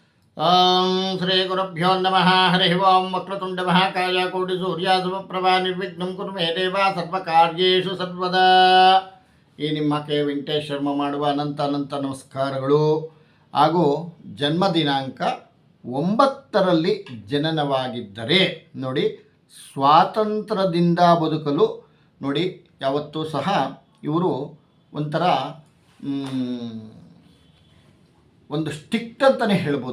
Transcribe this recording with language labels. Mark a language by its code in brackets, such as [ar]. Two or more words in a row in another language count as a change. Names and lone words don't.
[sa] ಶ್ರೀ ಗುರುಭ್ಯೋ ನಮಃ. ಹರಿ ಓಂ. ವಕ್ರತುಂಡ ಮಹಾಕಾಯ ಕೋಟಿ ಸೂರ್ಯ ಸಮಪ್ರಭಾ ನಿರ್ವಿಘ್ನಂ ಕುರು ಮೇ ದೇವ ಸರ್ವಕಾರ್ಯೇಷು ಸರ್ವದಾ. [kn] ಈ ನಿಮ್ಮ ಕೆ ವೆಂಕಟೇಶ್ ಶರ್ಮ ಮಾಡುವ ಅನಂತ ಅನಂತ ನಮಸ್ಕಾರಗಳು. ಹಾಗೂ ಜನ್ಮ ದಿನಾಂಕ 9ರಲ್ಲಿ ಜನನವಾಗಿದ್ದರೆ ನೋಡಿ, ಸ್ವಾತಂತ್ರ್ಯದಿಂದ ಬದುಕಲು ನೋಡಿ ಯಾವತ್ತೂ ಸಹ ಇವರು ಒಂಥರ ಒಂದು ಸ್ಟಿಕ್ಟ್ ಅಂತಲೇ ಹೇಳ್ಬೋದು.